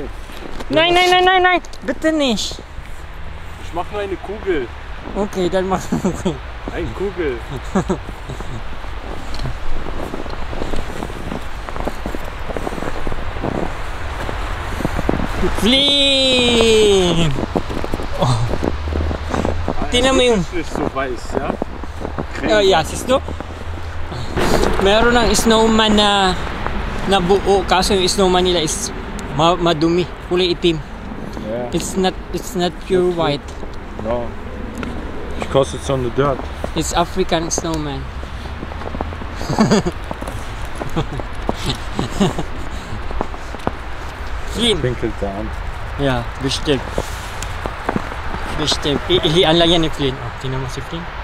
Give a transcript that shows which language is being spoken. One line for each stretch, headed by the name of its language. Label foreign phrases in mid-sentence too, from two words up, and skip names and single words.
German: Nein! Bitte nicht! Ich mach nur eine Kugel. Okay, dann mach ich. Eine Kugel. Flynn!
Filipino: Oh. Tingnan mo yung...
German: Nicht so weiß, ja?
English: Yeah, sisto.
Filipino: Meron ng snowman na buo, kaso yung snowman nila is madumi, kulay itim. Yeah.
English: It's not pure white. No. Because it's on the dirt. It's African snowman. Flynn.
German: Pinkelt da an. Yeah, bestimmt. Bestimmt.
Filipino: Ihian lang yan ni Flynn. Oh, tingnan mo si Flynn.